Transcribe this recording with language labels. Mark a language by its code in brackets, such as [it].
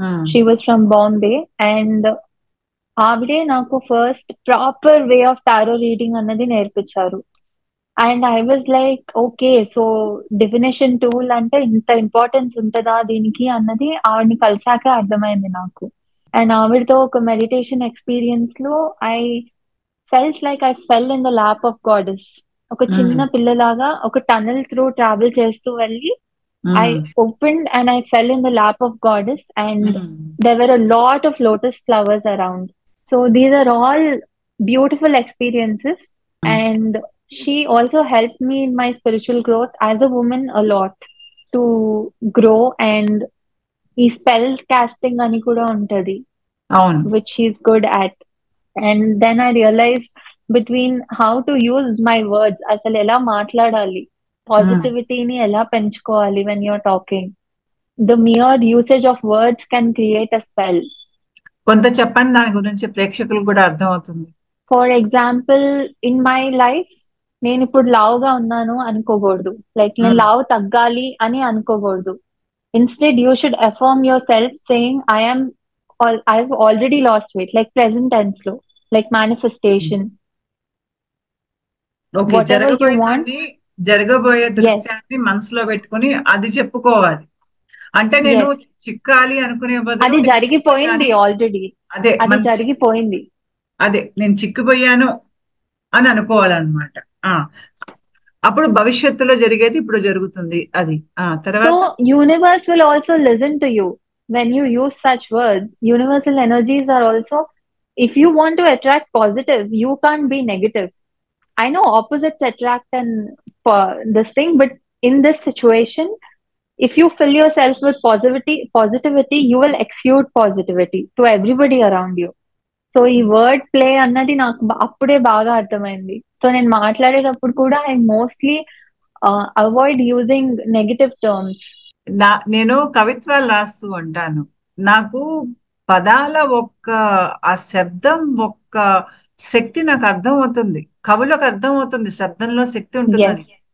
[en] she was from Bombay and [te] ఆవిడే నాకు [en] first proper way of tarot reading [te] అన్నది నేర్పించారు. [en] and I was like okay, so divination tool [te] అంటే ఇంత [en] importance [te] ఉంటుందా దీనికి అన్నది ఆవిడని కలిసాకే అర్థమైంది నాకు. [en] and [te] ఆవిడతో ఒక [en] Meditation experience లో I felt like I fell in the lap of goddess. [te] ఒక చిన్న పిల్లలాగా ఒక టనల్ త్రూ ట్రావెల్ చేస్తూ వెళ్ళి [en] I opened and I fell in the lap of goddess, and there were a lot of lotus flowers around. So these are all beautiful experiences, and she also helped me in my spiritual growth as a woman a lot to grow. And ఈ spell casting [te] అని కూడా ఉంటది, [en] which she is good at. And then I realized between how to use my words, [te] అసలు ఎలా మాట్లాడాలి, పాజిటివిటీని ఎలా పెంచుకోవాలి [en] when you're talking. The mere usage of words can create a spell. [te] కొంత చెప్పండి దాని గురించి, ప్రేక్షకులకు కూడా అర్థం అవుతుంది. [en] for example, in my life [te] నేను ఇప్పుడు లావుగా ఉన్నాను అనుకోకూడదు, లైక్ నేను లావు తగ్గాలి అని అనుకోకూడదు. [en] Instead you should affirm yourself saying I've already lost weight, like present tense లో, like manifestation. Whatever you want, [te] జరగబోయే దృశ్యాన్ని మనసులో పెట్టుకుని అది చెప్పుకోవాలి. అంటే నేను చిక్కాలి అనుకునే బదులు అది జరిగిపోయింది ఆల్రెడీ, అది జరిగిపోయింది, అదే నేను చిక్కిపోయాను అని అనుకోవాలన్నమాట. అప్పుడు భవిష్యత్తులో జరిగేది ఇప్పుడు జరుగుతుంది. అది తర్వాత [en] So universe will also listen to you when you use such words. Universal energies are also, if you want to attract positive, you can't be negative. I know opposites attract and this thing, but in this situation, if you fill yourself with positivity, you will exude positivity to everybody around you. [te] So ఈ word play అన్నది నాకు అప్పుడే బాగా అర్థమైంది. [en] so [te] నేను మాట్లాడేటప్పుడు కూడా [en] I mostly avoid using negative terms. [te] నేను కవిత్వాలు రాస్తూ ఉంటాను. నాకు పదాల ఆ శబ్దం శక్తి నాకు అర్థం అవుతుంది, కవులకు అర్థం అవుతుంది శబ్దంలో శక్తి ఉంటుందని.